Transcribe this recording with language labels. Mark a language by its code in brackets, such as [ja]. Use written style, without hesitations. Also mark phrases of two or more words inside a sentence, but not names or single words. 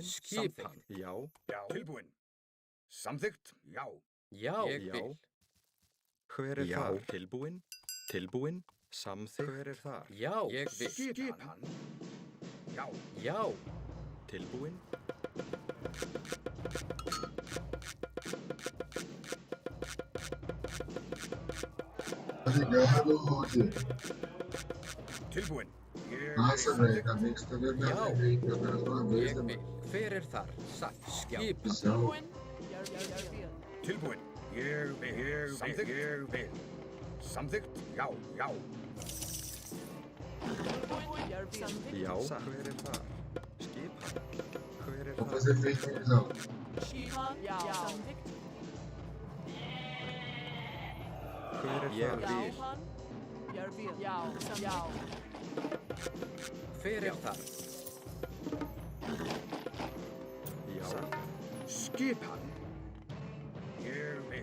[is] Skipan. Já. Já. Tilbúin. Samþykkt. Já. Já, ég vil. Hver það? Tilbúin. Samþykkt. Hver það? Já, ég vil. Skipan. Já. Já. Tilbúin. [pt] Obrigado, Rodi. [is] Tilbúin. [pt] Nossa, velho, ainda bem que você tá vendo minha [is] Já. [pt] live aí pela primeira vez, [is] Ég [pt] né, [is] vil. [pt] mano? [is] Hver þar? Satt. Skipan. [pt] Visão. [is] Tilbúin. Ég vil. Tilbúin. Ég vil. Samþykkt. Ég vil. Samþykkt. Já. Tilbúin. Ég vil. Samþykkt. Já. Hver það? Skipan. Hver [pt] Vou [is] það? [pt] fazer feito, visão. [is] Skipan. Já. Samþykkt. Hver Ég það? vil. Skipan. Ég vil. Já. Já. Hver þar? Já. Skipan. Ég vil.